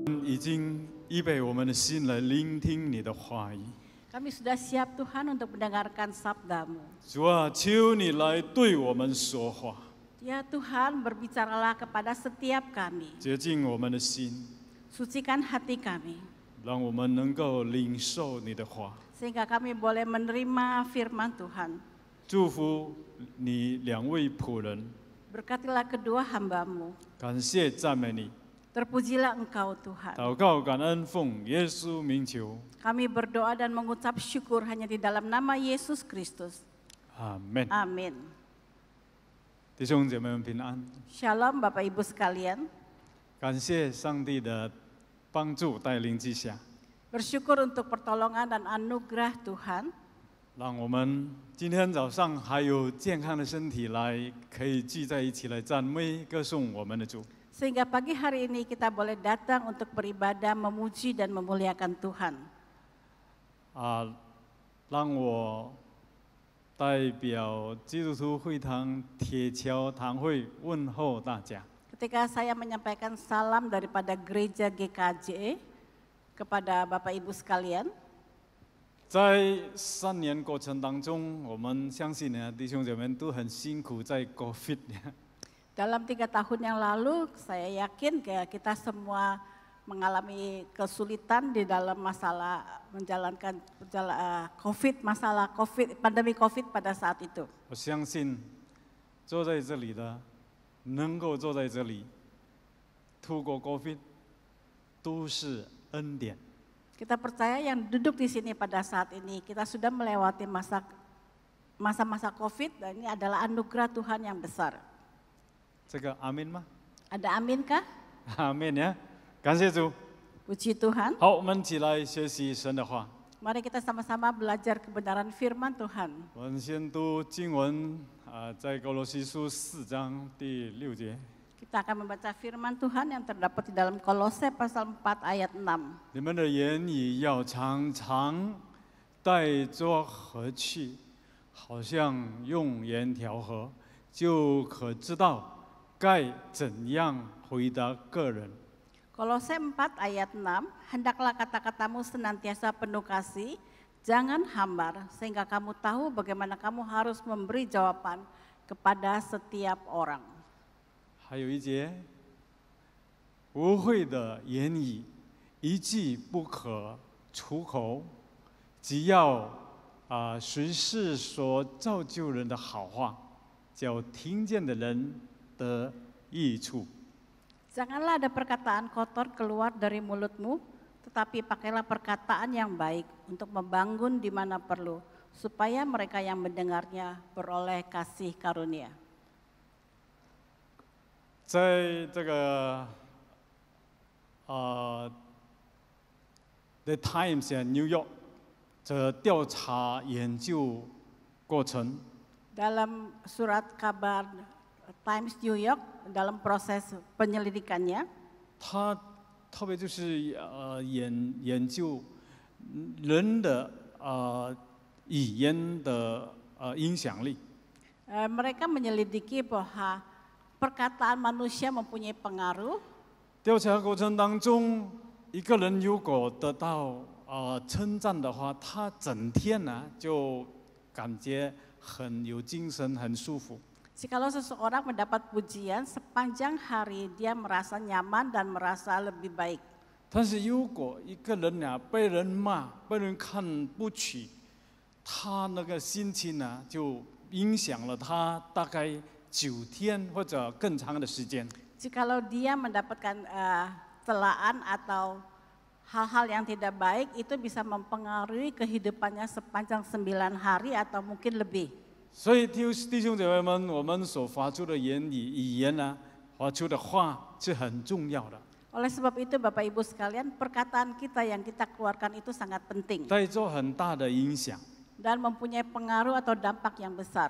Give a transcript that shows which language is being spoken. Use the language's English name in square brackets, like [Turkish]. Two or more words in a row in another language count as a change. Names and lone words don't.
[Chinese] 已经预备我们的心来聆听你的话语。 [Indonesian] Kami sudah siap Tuhan untuk mendengarkan sabda-Mu. [Chinese] 主啊，求你来对我们说话， [Indonesian] Ya Tuhan, berbicaralah kepada setiap kami. [Chinese] 洁净我们的心， [Indonesian] Sucikan hati kami, [Chinese] 让我们能够领受你的话。 [Indonesian] sehingga kami boleh menerima firman Tuhan. [Chinese] 祝福你两位仆人， [Indonesian] Berkatilah kedua hamba-Mu. [Chinese] 感谢赞美你。 [Indonesian] Terpujilah Engkau Tuhan. [Chinese] 祷告感恩奉耶稣名求， [Indonesian] Kami berdoa dan mengucap syukur hanya di dalam nama Yesus Kristus. [Chinese] 阿门。 [Indonesian] Amin. [Chinese] 弟兄姐妹们平安， [Indonesian] Shalom Bapak Ibu sekalian. [Chinese] 感谢上帝的帮助带领之下， [Indonesian] Bersyukur untuk pertolongan dan anugerah Tuhan. [Chinese] 让我们今天早上还有健康的身体来，可以聚在一起来赞美歌颂我们的主。 [Indonesian] Sehingga pagi hari ini kita boleh datang untuk beribadah, memuji dan memuliakan Tuhan. [Chinese] 让我代表基督徒会堂铁桥堂会问候大家。 [Indonesian] Ketika saya menyampaikan salam daripada gereja GKJ kepada Bapak Ibu sekalian, [Chinese] 在3年过程当中，我们相信呢，弟兄姐妹都很辛苦在 COVID。 [Indonesian] dalam 3 tahun yang lalu saya yakin kita semua mengalami kesulitan di dalam masalah menjalankan masalah COVID, pandemi COVID pada saat itu. [Chinese] 我相信坐在这里的，能够坐在这里度过 COVID， 都是恩典。 [Indonesian] Kita percaya yang duduk di sini pada saat ini, kita sudah melewati masa-masa COVID dan ini adalah anugerah Tuhan yang besar. [Chinese] 这个阿门吗？ [Indonesian] Ada amin kah? [Chinese] 阿门呀！感谢主。 [Indonesian] Puji Tuhan. [Chinese] 好，我们一起来学习神的话。 [Indonesian] Mari kita sama-sama belajar kebenaran firman Tuhan. [Chinese] 我们先读经文在哥罗西书4章第6节。 [Indonesian] Kita akan membaca firman Tuhan yang terdapat di dalam Kolose pasal 4 ayat 6. [Chinese] 你们的言语要常常带着和气，好像用盐调和，就可知道该怎样回答个人。 [Indonesian] Kolose 4 ayat 6, hendaklah kata-katamu senantiasa penuh kasih, jangan hambar, sehingga kamu tahu bagaimana kamu harus memberi jawaban kepada setiap orang. [Chinese] 还有一节，污秽的言语一句不可出口，只要随时说造就人的好话，叫听见的人得益处。 [Indonesian] Janganlah ada perkataan kotor keluar dari mulutmu, tetapi pakailah perkataan yang baik untuk membangun di mana perlu, supaya mereka yang mendengarnya beroleh kasih karunia. [Chinese] 在这个 The Times New York 的调查研究过程， [Indonesian] Dalam surat kabar Times New York dalam proses penyelidikannya, [Chinese] 他特别就是研究人的语言的影响力。 [Indonesian] mereka menyelidiki bahwa perkataan manusia mempunyai pengaruh. [Chinese] 调查过程当中，一个人如果得到称赞的话，他整天呢就感觉很有精神，很舒服。 [Indonesian] Jikalau seseorang mendapat pujian sepanjang hari, dia merasa nyaman dan merasa lebih baik. [Chinese] 但是如果一个人呢被人骂、被人看不起，他那个心情呢就影响了他大概9天或者更长的时间。 [Indonesian] Jikalau dia mendapatkan celaan atau hal-hal yang tidak baik, itu bisa mempengaruhi kehidupannya sepanjang 9 hari atau mungkin lebih. [Chinese] 所以弟兄姐妹们，我们所发出的语言呢，发出的话是很重要的。 [Indonesian] Oleh sebab itu Bapak Ibu sekalian, perkataan kita yang kita keluarkan itu sangat penting [Chinese] 带着很大的影响。 [Indonesian] dan mempunyai pengaruh atau dampak yang besar.